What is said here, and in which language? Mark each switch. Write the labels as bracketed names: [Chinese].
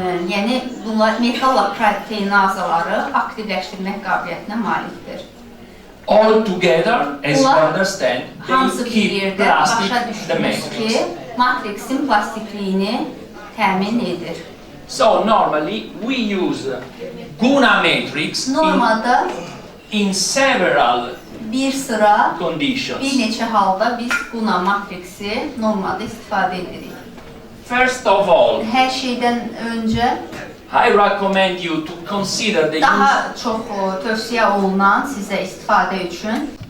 [Azerbaijani] Yəni bunlar metalloproteinazaları aktivləşdirmək qabiliyyətinə malikdir. [English] All together, as you understand, [Azerbaijani] Hamısı bir [English] keep [Azerbaijani] yerdə [English] plastic [Azerbaijani] başa [English] the [Azerbaijani] düşdünüz [English] matrix. [Azerbaijani] ki, matriksin plastikliyini təmin edir. [English] So normally we use Guna matrix [Azerbaijani] Normalda [English] in several [Azerbaijani] bir sıra, [English] conditions. [Azerbaijani] bir neçə halda biz Guna matriksi normalda istifadə edirik. [English] First of all, [Azerbaijani] Hər şeydən öncə [English] I recommend you to consider the use [Azerbaijani] daha çox tövsiyə olunan sizə istifadə üçün